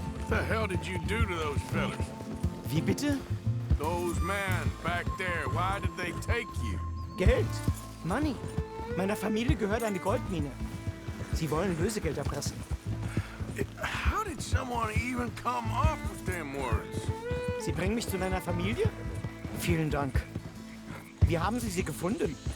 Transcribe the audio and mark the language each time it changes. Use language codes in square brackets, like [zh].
[en] What the hell did you do to those fellas? [de] Wie bitte? [en] Those men back there, why did they take you? [de] Geld. [en] Money. [de] Meiner Familie gehört eine Goldmine. Sie wollen Lösegeld erpressen. [en] How did someone even come up with them words? [de] Sie bringen mich zu deiner Familie? Vielen Dank. Wie haben Sie sie gefunden?